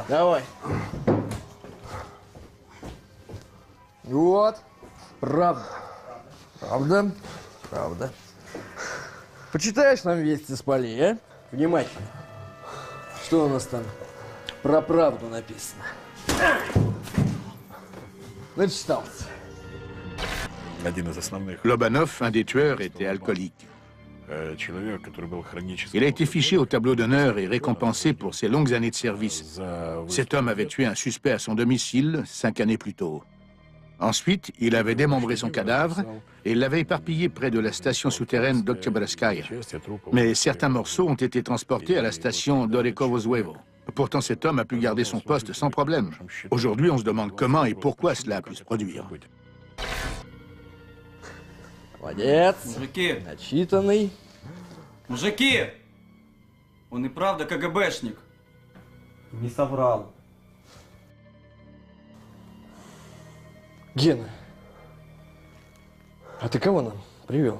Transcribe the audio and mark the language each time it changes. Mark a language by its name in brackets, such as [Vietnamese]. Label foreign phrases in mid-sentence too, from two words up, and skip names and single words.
[Russian] Давай. Вот. Правда. Почитаешь нам вести с полей, а? Внимательно. Что у нас там про правду написано? Начитался. [French] Lobanov, un des tueurs, était alcoolique. Il a été fiché au tableau d'honneur et récompensé pour ses longues années de service. Cet homme avait tué un suspect à son domicile 5 années plus tôt. Ensuite, il avait démembré son cadavre et l'avait éparpillé près de la station souterraine d'Oktyabrskaya. Mais certains morceaux ont été transportés à la station d'Orekovo-Zouevo. Pourtant, cet homme a pu garder son poste sans problème. Aujourd'hui, on se demande comment et pourquoi cela a pu se produire. [Russian] Молодец. Мужики. Начитанный. Мужики! Он и правда КГБшник. Не соврал. Гена, а ты кого нам привел?